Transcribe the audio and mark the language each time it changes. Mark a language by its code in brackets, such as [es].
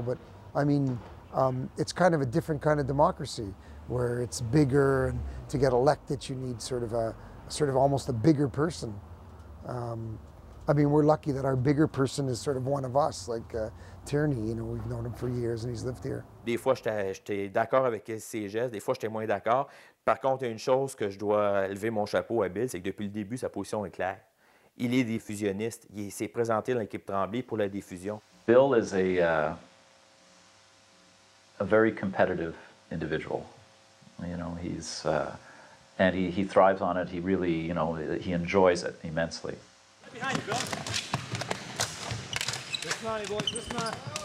[en] But I mean, it's kind of a different kind of democracy where it's bigger, and to get elected, you need sort of a sort of almost a bigger person. I mean, we're lucky that our bigger person is sort of one of us, like Tierney, you know, we've known him for years and he's lived here. [fr] Des fois, j'étais d'accord avec ses gestes, des fois, j'étais moins d'accord. Par contre, il y a une chose que je dois lever mon chapeau à Bill, c'est que depuis le début, sa position est claire. Il est diffusionniste. Il s'est présenté dans l'équipe Tremblay pour la diffusion. [en] Bill is a very competitive individual. You know, he's and he thrives on it. He really, you know, he enjoys it immensely. Behind you, Bill. This money, boys, this money.